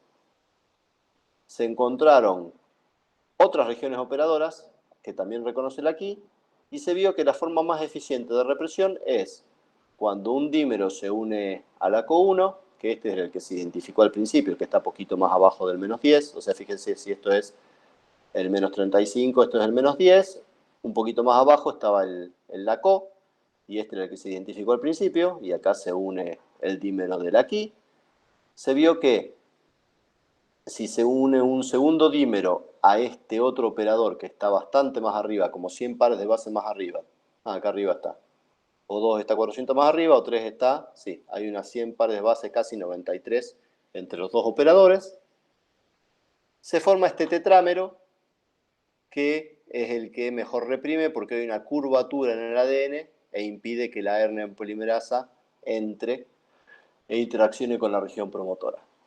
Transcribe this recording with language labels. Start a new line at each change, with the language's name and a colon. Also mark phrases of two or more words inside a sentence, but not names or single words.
Spanish: Se encontraron otras regiones operadoras que también reconocen LAC-I, y se vio que la forma más eficiente de represión es cuando un dímero se une a la CO1, que este es el que se identificó al principio, el que está poquito más abajo del menos 10, o sea, fíjense si esto es el menos 35, esto es el menos 10, un poquito más abajo estaba el LACO, y este era el que se identificó al principio, y acá se une el dímero de LAC-I. Se vio que si se une un segundo dímero a este otro operador que está bastante más arriba, como 100 pares de base más arriba, acá arriba está, o 2 está 400 más arriba, o 3 está, sí, hay unas 100 pares de base, casi 93 entre los dos operadores, se forma este tetrámero que es el que mejor reprime porque hay una curvatura en el ADN e impide que la RNA polimerasa entre e interaccione con la región promotora.